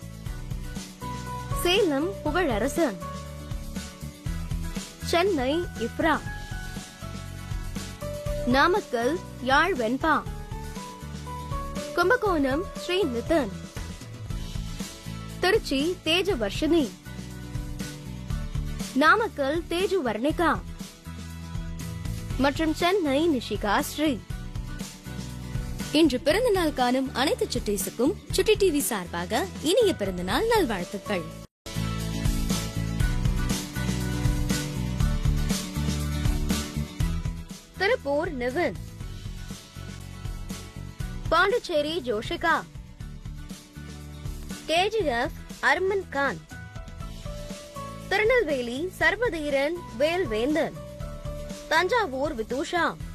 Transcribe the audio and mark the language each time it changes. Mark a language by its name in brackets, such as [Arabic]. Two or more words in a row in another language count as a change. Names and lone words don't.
[Tamil] सेलम पुगळरसन, चेन्नई इफ्रा, नामक्कल याळ वेंपा, कुंभकोणम श्री नितिन, तिरुची तेजवर्षिनी, नामक्कल तेजुवर्णिका மற்றும் சென்னை நிஷிகா ஸ்ரீ. இன்று பிறந்தநாள் காணும் அனைத்து சுட்டீஸுக்கும் சுட்டி டிவி சார்பாக இனிய பிறந்தநாள் நல்வாழ்த்துக்கள். திருப்பூர் நிவின், பாண்டிச்சேரி ஜோஷிகா, கேஜிஎஃப் அர்மன் கான், திருநெல்வேலி சர்வதீரன் வேல்வேந்தன், தஞ்சாவூர் விதூஷா,